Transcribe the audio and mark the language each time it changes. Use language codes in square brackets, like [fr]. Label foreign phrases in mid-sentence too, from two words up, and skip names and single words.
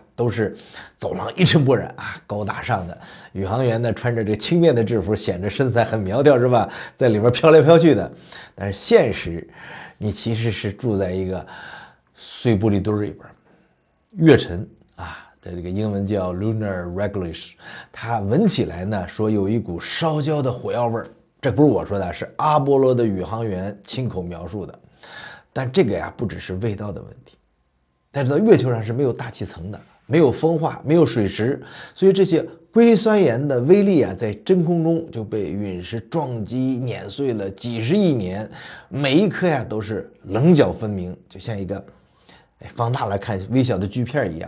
[zh] 都是走廊一塵不染啊，高大上的宇航員呢，穿着這輕便的制服，顯得身材很苗條，是吧？在裡邊飄來飄去的。但是現實，你其實是住在一個碎玻璃堆裡邊，月塵啊，在這個英文叫 [en] lunar regolith， [zh] 它聞起來呢，說有一股燒焦的火藥味兒。這不是我說的，是阿波羅的宇航員親口描述的。但這個呀，不只是味道的問題。大家知道月球上是沒有大氣層的，沒有風化，沒有水蝕，所以這些硅酸鹽的微粒啊，在真空中就被隕石撞擊碾碎了幾十億年，每一顆呀都是棱角分明，就像一個放大了看微小的锯片一樣。